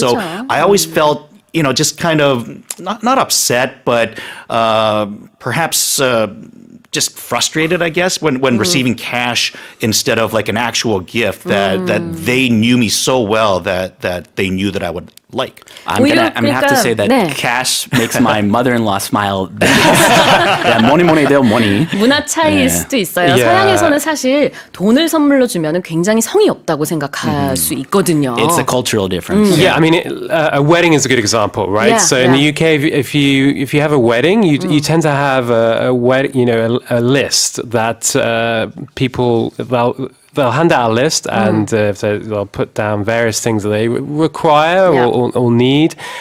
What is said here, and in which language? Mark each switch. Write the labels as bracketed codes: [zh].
[en] So I always felt just kind of not upset, but perhaps just frustrated, I guess, when receiving cash instead of like an actual gift that they knew me so well that they knew that I would like. I'm gonna have to say that cash makes my mother-in-law smile. [ko] 뭐니 돼요, 뭐니. 문화 차이일 수도 있어요. 서양에서는 사실 돈을 선물로 주면 굉장히 성의 없다고 생각할 수 있거든요. [en] It's a cultural difference. Yeah, I mean, a wedding is a good example, right? So in the UK, if you have a wedding, you tend to have a list that people they'll hand out a list and so they'll put down various things that they require or need.